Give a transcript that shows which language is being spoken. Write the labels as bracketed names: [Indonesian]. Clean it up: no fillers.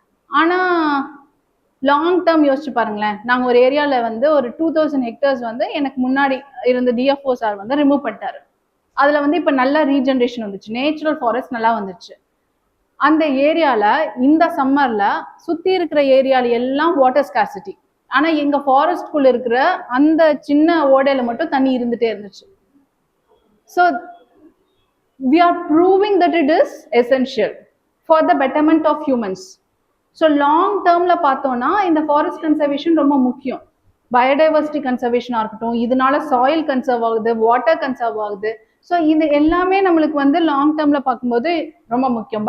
[Tamil] ஆனால் long term யோசிச்சு பாருங்களேன். நாங்கள் ஒரு ஏரியாவில் வந்து ஒரு 2000 ஹெக்டர்ஸ் வந்து எனக்கு முன்னாடி இருந்த டிஎஃப்ஓ சார் வந்து ரிமூவ் பண்ணிட்டாரு. அதில் வந்து இப்போ நல்ல ரீஜென்ரேஷன் வந்துச்சு, நேச்சுரல் ஃபாரஸ்ட் நல்லா வந்துருச்சு. அந்த ஏரியாவில் இந்த சம்மரில் சுற்றி இருக்கிற ஏரியாவில் எல்லாம் வாட்டர் ஸ்கார்சிட்டி. ஆனால் எங்கள் ஃபாரஸ்ட்குள்ளே இருக்கிற அந்த சின்ன ஓடையில் மட்டும் தண்ணி இருந்துகிட்டே இருந்துச்சு. [English] So we are proving that it is essential for the betterment of humans. [Tamil] So long டேர்மில் பார்த்தோன்னா இந்த ஃபாரஸ்ட் கன்சர்வேஷன் ரொம்ப முக்கியம். பயோடைவர்சிட்டி கன்சர்வேஷனாக இருக்கட்டும், இதனால சாயில் கன்சர்வ் ஆகுது, வாட்டர் கன்சர்வ் ஆகுது. ஸோ இது எல்லாமே நம்மளுக்கு வந்து லாங் டேர்மில் பார்க்கும்போது ரொம்ப முக்கியம்.